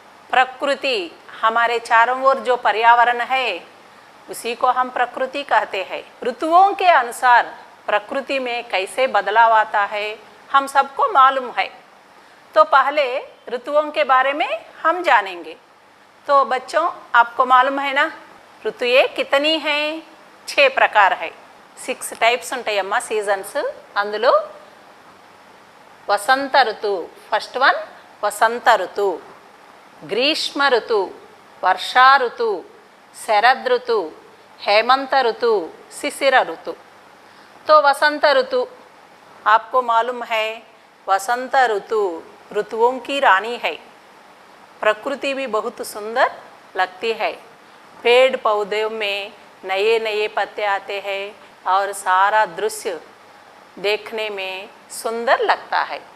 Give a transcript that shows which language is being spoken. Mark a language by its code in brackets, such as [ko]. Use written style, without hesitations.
[hi] प्रकृति, हमारे चारों ओर जो पर्यावरण है उसी को हम प्रकृति कहते हैं। ऋतुओं के अनुसार प्रकृति में कैसे बदलाव आता है हम सबको मालूम है। तो पहले ऋतुओं के बारे में हम जानेंगे। तो बच्चों, आपको मालूम है ना, ऋतुएं कितनी हैं? 6 प्रकार है। [te] 6 टाइप्स ఉంటాయి అమ్మా సీజన్స్। అందులో వసంత ఋతు ఫస్ట్ వన్, వసంత ఋతు, గ్రీష్మ ఋతు, వర్షా ఋతు, శరద్ ఋతు, [hi] हेमंत ऋतु, शिशिर ऋतु। तो वसंत ऋतु आपको मालूम है, वसंत ऋतु ऋतुओं की रानी है। प्रकृति भी बहुत सुंदर लगती है। पेड़ पौधों में नए नए पत्ते आते हैं और सारा दृश्य देखने में सुंदर लगता है।